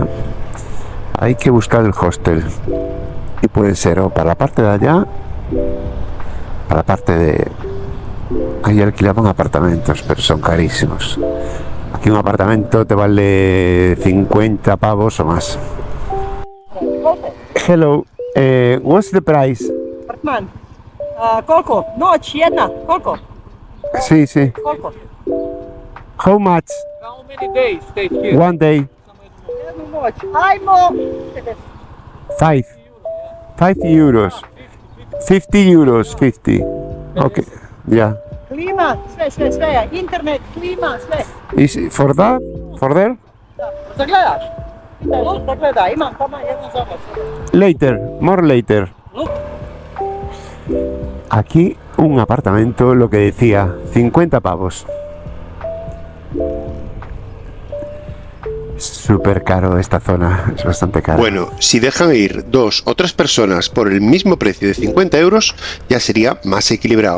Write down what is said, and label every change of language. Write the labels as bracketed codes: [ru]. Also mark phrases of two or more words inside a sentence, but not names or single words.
[es] Hay que buscar el hostel. Y puede ser o para la parte de allá, para la parte de... Ahí alquilaban apartamentos, pero son carísimos. Aquí un apartamento te vale 50 pavos o más. [en] Hello, What's the price? [hr] Apartman. Koliko? Noć jedna. Koliko? [es] Sí, sí. [hr] Koliko? [en] How much? How many days stay here? One day. [hr] Jednu noć. Ajmo. [en] 5. 5 euros. 50 euros. 50. Okay. Yeah. [hr] Klima, sve. Internet, klima, sve. [en] Is for that? For there? [hr] Da gledaš? Da gleda, imam tamo jednu za noć. [en] Later. More later. [es] Aquí un apartamento, lo que decía, 50 pavos. Súper caro esta zona, es bastante caro. Bueno, si dejan ir 2 o 3 personas por el mismo precio de 50 euros, ya sería más equilibrado.